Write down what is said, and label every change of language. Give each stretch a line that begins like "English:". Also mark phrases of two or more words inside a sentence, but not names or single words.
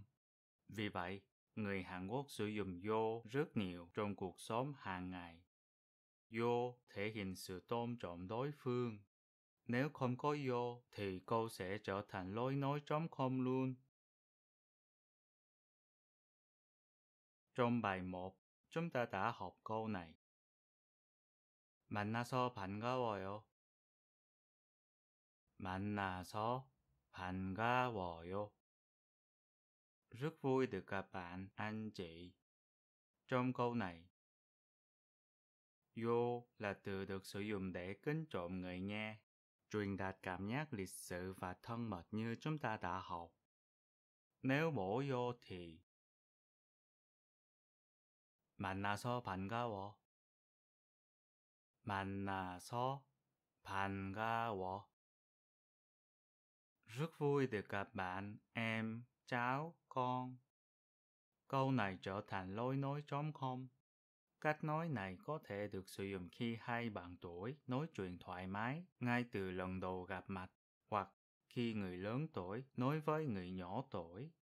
Vietnamese: Vì vậy, người Hàn Quốc sử dụng yo rất nhiều trong cuộc sống hàng ngày. Yo thể hiện sự tôn trọng đối phương. Nếu không có yo thì câu sẽ trở thành lối nói trống không luôn. Trong bài 1, chúng ta đã học câu này.
Korean: 만나서 반가워요. 만나서 반가워요.
Vietnamese: Rất vui được gặp bạn, anh chị. Trong câu này, yo là từ được sử dụng để kính trọng người nghe, truyền đạt cảm giác lịch sự và thân mật như chúng ta đã học. Nếu bổ yo thì
Korean: 만나서 반가워. 만나서 반가워.
Vietnamese: Rất vui được gặp bạn, em, cháu, con. Câu này trở thành lối nói trống không. Cách nói này có thể được sử dụng khi hai bạn tuổi nói chuyện thoải mái ngay từ lần đầu gặp mặt, hoặc khi người lớn tuổi nói với người nhỏ tuổi.